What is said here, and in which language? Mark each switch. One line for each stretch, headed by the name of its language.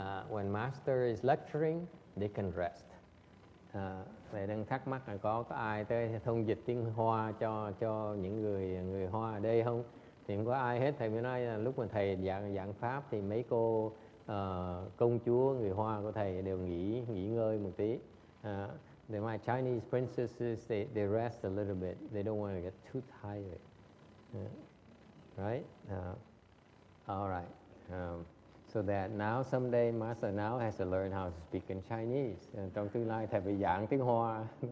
English: When master is lecturing, they can rest.
Vietnamese: Thầy đang thắc mắc là có ai tới thông dịch tiếng Hoa cho những người Hoa ở đây không? Thì không có ai hết. Thầy mới nói là lúc mà thầy giảng pháp thì mấy cô công chúa người Hoa của thầy đều nghỉ ngơi một tí.
English: My Chinese princesses, they rest a little bit. They don't want to get too tired. Right? All right. So that now someday Master now has to learn how to speak in Chinese.
Vietnamese: Trong tương lai thầy phải giảng tiếng Hoa.